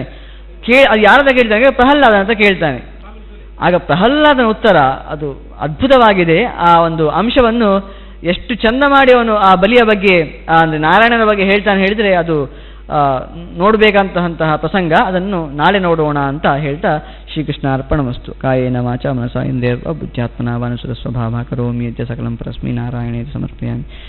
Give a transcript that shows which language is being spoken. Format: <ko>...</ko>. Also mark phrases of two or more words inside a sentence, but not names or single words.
<kn>ಅದು ಯಾರದ ಕೇಳ್ತಾನೆ? ಪ್ರಹ್ಲಾದ ಅಂತ ಕೇಳ್ತಾನೆ. ಆಗ ಪ್ರಹ್ಲಾದನ ಉತ್ತರ ಅದು ಅದ್ಭುತವಾಗಿದೆ. ಆ ಒಂದು ಅಂಶವನ್ನು ಎಷ್ಟು ಚಂದ ಮಾಡಿ ಅವನು ಆ ಬಲಿಯ ಬಗ್ಗೆ ಅಂದರೆ ನಾರಾಯಣನ ಬಗ್ಗೆ ಹೇಳ್ತಾನೆ ಹೇಳಿದರೆ ಅದು ನೋಡಬೇಕಂತಹ ಪ್ರಸಂಗ. ಅದನ್ನು ನಾಳೆ ನೋಡೋಣ ಅಂತ ಹೇಳ್ತಾ</kn> <sa>ಶ್ರೀಕೃಷ್ಣ ಅರ್ಪಣಮಸ್ತು. ಕಾಯೇನ ವಾಚಾ ಮನಸಾ ಇಂದ್ರಿಯರ್ವಾ ಬುದ್ಧ್ಯಾತ್ಮನಾ ವಾನುಸುರ ಸ್ವಭಾವ ಕರೋಮಿ ಯದ್ಯ ಸಕಲಂ ಪರಸ್ಮೈ ನಾರಾಯಣೇ ಸಮರ್ಪಯಾಮಿ.</sa>